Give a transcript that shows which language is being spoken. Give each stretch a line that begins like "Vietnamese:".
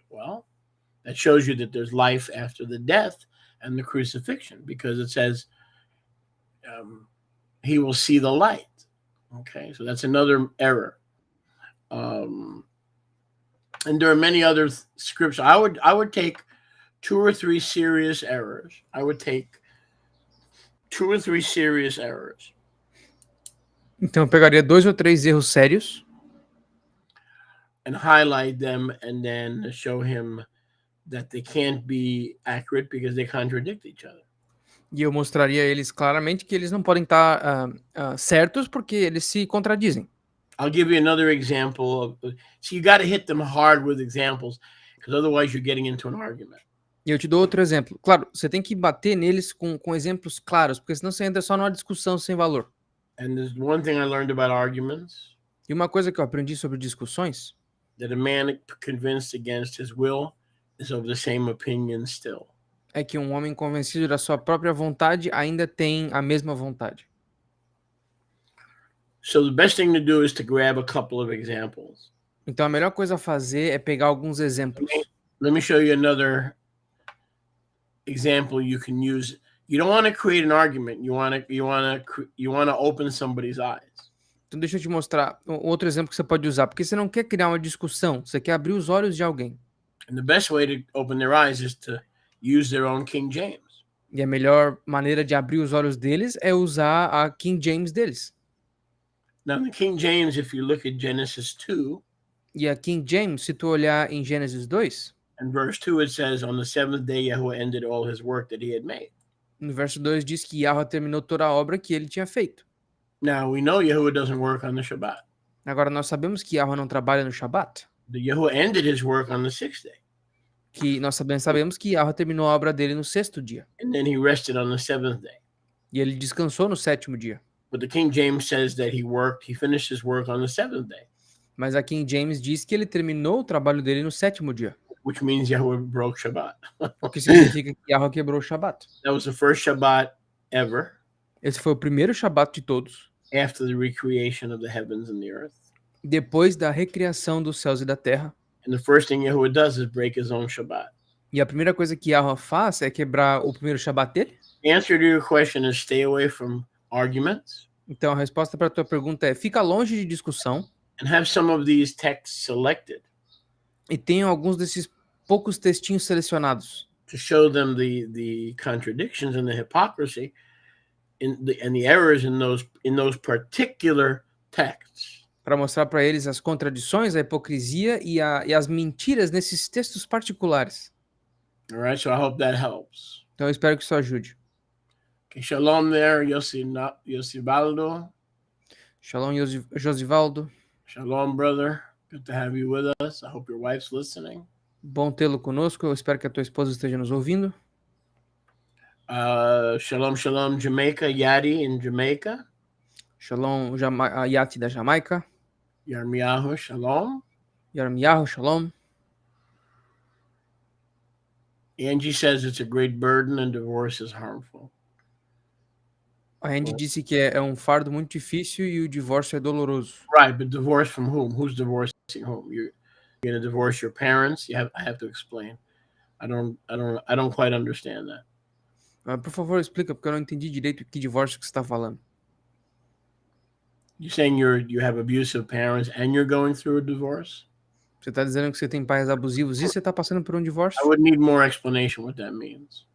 English: Well, that shows you that there's life after the death and the crucifixion, because it says he will see the light. Okay, so that's another error. And there are many other scriptures. I would take 2 or 3 serious errors. I would take 2 or 3 serious errors.
Portuguese: Então eu pegaria 2 ou 3 erros sérios
English: and highlight them, and then show him that they can't be accurate because they contradict each other.
Portuguese: e eu mostraria a eles claramente que eles não podem estar certos porque eles se contradizem.
English: I'll give you another example. So you got to hit them hard with examples, because otherwise you're getting into an argument.
Portuguese: E eu te dou outro exemplo. Claro, você tem que bater neles com exemplos claros, porque senão você entra só numa discussão sem valor.
English: And there's one thing I learned about arguments,
Portuguese: E uma coisa que eu aprendi sobre discussões,
English: that a man convinced against his will is of the same opinion still.
Portuguese: é que um homem convencido da sua própria vontade ainda tem a mesma vontade.
English: So the best thing to do is to grab a couple of examples.
Portuguese: Então a melhor coisa a fazer é pegar alguns exemplos.
English: Let me show you another example you can use. You don't want to create an argument. You want to open somebody's eyes.
Portuguese: Então deixa eu te mostrar outro exemplo que você pode usar, porque você não quer criar uma discussão, você quer abrir os olhos de alguém.
English: And the best way to open their eyes is to use their own King James.
Portuguese: E a melhor maneira de abrir os olhos deles é usar a King James deles.
English: Now, the King James, if you look at Genesis 2,
Portuguese: E a King James, se tu olhar em Gênesis 2,
English: and verse 2, it says, on the seventh day, Yahweh ended all his work that he had made.
Portuguese: no verso 2 diz que Yahweh terminou toda a obra que ele tinha feito.
English: Now, we know Yahweh doesn't work on the Shabbat.
Portuguese: Agora nós sabemos que Yahweh não trabalha no Shabat,
English: The Yahweh ended his work on the sixth day,
Portuguese: que nós sabemos que Yahweh terminou a obra dele no 6º dia,
English: and then he rested on the seventh day.
Portuguese: e ele descansou no 7º dia.
English: But the King James says that he finished his work on the seventh day,
Portuguese: Mas a King James diz que ele terminou o trabalho dele no 7º dia,
English: which means Yahweh broke Shabbat.
Portuguese: o que significa que Yahweh quebrou o Shabat.
English: That was the first Shabbat ever
Portuguese: Esse foi o primeiro Shabat de todos,
English: after the recreation of the heavens and the earth.
Portuguese: depois da recriação dos céus e da terra.
English: And the first thing Yahweh does is break his own Shabbat.
Portuguese: E a primeira coisa que Yahweh faz é quebrar o primeiro Shabat dele.
English: The answer to your question is stay away from arguments
Portuguese: Então a resposta para a tua pergunta é: fica longe de discussão
English: and have some of these texts selected
Portuguese: e tenha alguns desses poucos textinhos selecionados
English: to show them the contradictions and the hypocrisy and the errors in those particular texts.
Portuguese: para mostrar para eles as contradições, a hipocrisia e as mentiras nesses textos particulares.
English: All right, so I hope that helps.
Portuguese: Então eu espero que isso ajude.
English: Okay, shalom there, Yosivaldo. Shalom, Josivaldo. Shalom, brother. Good to have you with us. I hope your wife's listening.
Portuguese: Bom tê-lo conosco. Eu espero que a tua esposa esteja nos ouvindo.
English: Shalom, shalom, Jamaica, Yadi in Jamaica.
Portuguese: Shalom, Yati da Jamaica. Yarmiyahu, shalom. Yarmiyahu, shalom.
English: Angie says it's a great burden and divorce is harmful.
Portuguese: A Andy disse que é um fardo muito difícil e o divórcio é doloroso.
English: Right, but divorce from whom? Who's divorcing whom? You're going to divorce your parents? I have to explain. I don't quite understand that.
Portuguese: Por favor, explica, porque eu não entendi direito que divórcio que você está falando.
English: You're saying you have abusive parents and you're going through a divorce?
Portuguese: Você está dizendo que você tem pais abusivos e você está passando por um divórcio?
English: I would need more explanation what that means.